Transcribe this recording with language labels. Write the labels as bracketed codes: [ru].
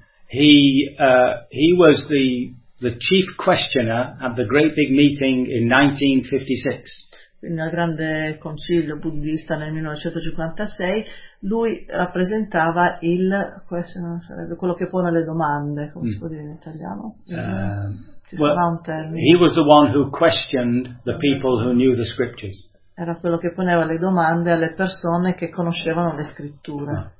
[en] He was the chief questioner at the great big meeting in 1956. [it] Quindi al grande concilio buddista nel 1956, lui rappresentava il quello che pone le domande, come si può dire in italiano? Sarà un termine. [en] He was the one who questioned the people who knew the scriptures. [it] Era quello che poneva le domande alle persone che conoscevano le scritture.